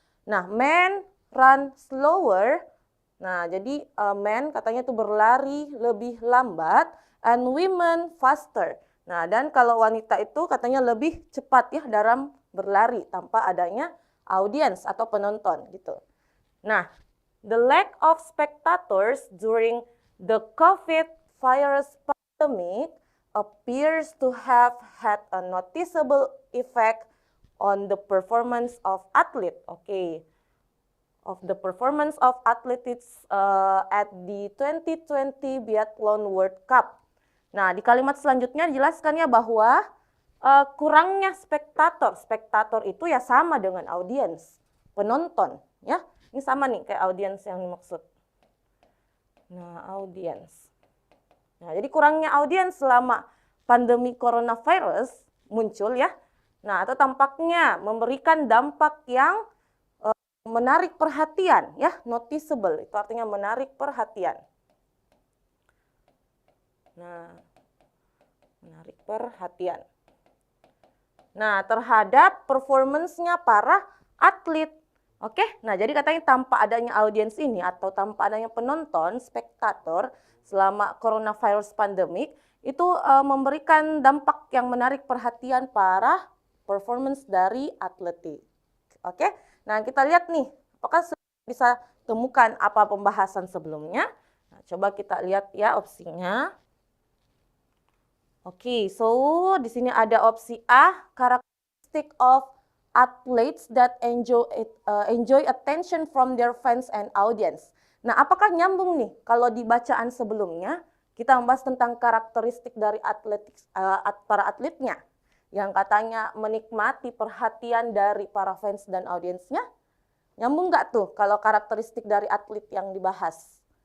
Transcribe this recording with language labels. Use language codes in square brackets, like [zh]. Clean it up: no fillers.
[id] Nah, [en] men run slower. [id] Nah, jadi men katanya itu berlari lebih lambat [en] and women faster. [id] Nah, dan kalau wanita itu katanya lebih cepat ya dalam berlari tanpa adanya audience atau penonton gitu. [en] Nah, the lack of spectators during the COVID virus pandemic appears to have had a noticeable effect on the performance of athlete. Okay, of the performance of athletes at the 2020 Biathlon World Cup. [id] Nah, di kalimat selanjutnya dijelaskannya bahwa kurangnya spektator. Spektator itu ya sama dengan audiens, penonton ya. Ini sama nih kayak audiens yang dimaksud. Nah, audiens. Nah, jadi kurangnya audiens selama pandemi coronavirus muncul ya. Nah, atau tampaknya memberikan dampak yang menarik perhatian ya, noticeable. Itu artinya menarik perhatian. Nah, menarik perhatian. Nah, terhadap performance-nya para atlet. Oke, nah jadi katanya tanpa adanya audiens ini atau tanpa adanya penonton, spektator selama coronavirus pandemik itu memberikan dampak yang menarik perhatian para performance dari atletik. Oke, nah kita lihat nih, apakah bisa temukan apa pembahasan sebelumnya? Nah, coba kita lihat ya opsinya. [en] Oke, so [id] di sini ada opsi [en] A, characteristic of athletes that enjoy attention from their fans and audience. [id] Nah, apakah nyambung nih kalau di bacaan sebelumnya kita membahas tentang karakteristik dari para atletnya yang katanya menikmati perhatian dari para fans dan audiensnya? Nyambung nggak tuh kalau karakteristik dari atlet yang dibahas?